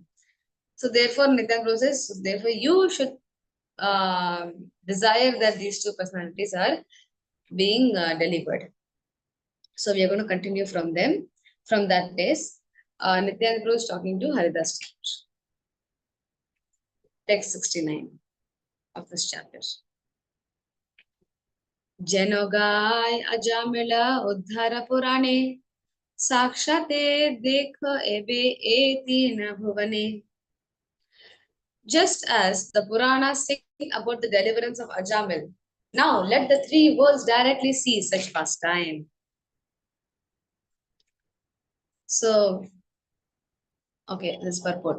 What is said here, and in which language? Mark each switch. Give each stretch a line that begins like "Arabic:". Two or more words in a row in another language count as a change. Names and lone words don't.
English: So therefore, Nityananda Prabhu says, therefore you should desire that these two personalities are being delivered. So we are going to continue from them. From that place, Nityananda Prabhu is talking to Haridas Thakur. Text 69 of this chapter.
Bangla: জনগায় অজামিলা উদ্ধার পুরাণে সাক্ষাতে দেখ এবে এতি ন ভুবনে.
English: Just as the Puranas sing about the deliverance of Ajamil, now let the three worlds directly see such pastime. So, okay, this purport.